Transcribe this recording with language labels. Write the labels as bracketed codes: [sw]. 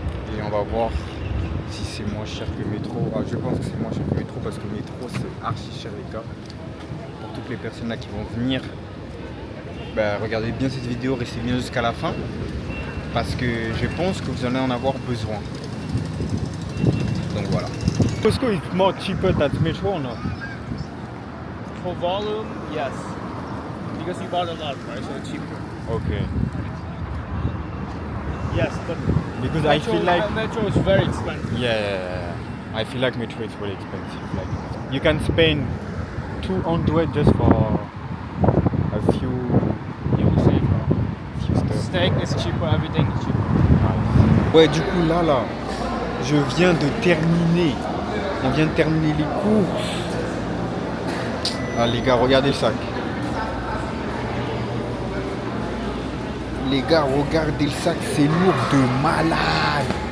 [fr] Et on va voir si c'est moins cher que Métro. Ah, je pense que c'est moins cher que Métro parce que Métro, c'est archi cher, les gars. Pour toutes les personnes là qui vont venir, bah, regardez bien cette vidéo, restez bien jusqu'à la fin. Parce que je pense que vous allez en avoir besoin. Donc voilà. [en] Costco is more cheaper than Metro or not? For volume, yes. Because you bought a lot, right? So it's cheaper. Okay. Yes, but Because I feel like Metro is very expensive. yeah, I feel like Metro is really expensive. Like you can spend 200 just for a few, you know, say, few stuff. Steak is cheaper, everything is cheaper. [fr] Ouais, du coup, là, je viens de terminer. On vient de terminer les courses. Ah, les gars, regardez le sac. Les gars, regardez le sac, c'est lourd de malade.